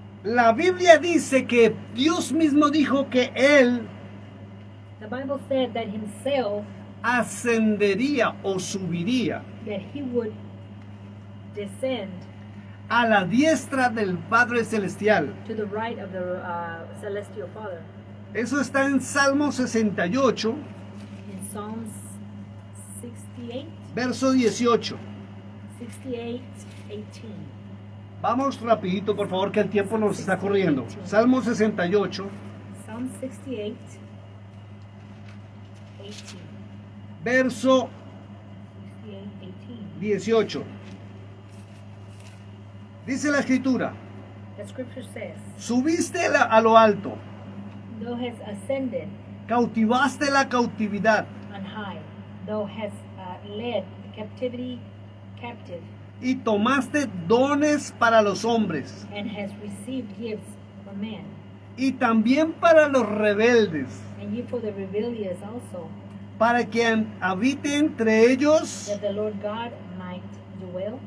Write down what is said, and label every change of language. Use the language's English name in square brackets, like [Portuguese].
[Spanish] La Biblia dice que Dios mismo dijo que Él [English] The Bible said that himself, [Spanish] ascendería o subiría [English] that he would descend [Spanish] a la diestra del Padre Celestial. [English] to the right of the celestial Father. [Spanish] Eso está en Salmo 68, [English] In Psalms 68, [Spanish] verso 18. [English] 68, 18. [Spanish] Vamos rapidito, por favor, que el tiempo nos está corriendo. Salmo 68, [English] Psalm 68, 18. [Spanish] verso [English] 68, 18. [Spanish] 18. Dice la escritura, [English] The scripture says, [Spanish] subiste a lo alto, [English] thou hast ascended [Spanish] cautivaste la cautividad [English] on high, thou hast led captivity captive, [Spanish] y tomaste dones para los hombres [English] and hast received gifts from men, [Spanish] y también para los rebeldes, [English] and ye for the rebellious also, [Spanish] para que habite entre ellos [English] that the Lord God might dwell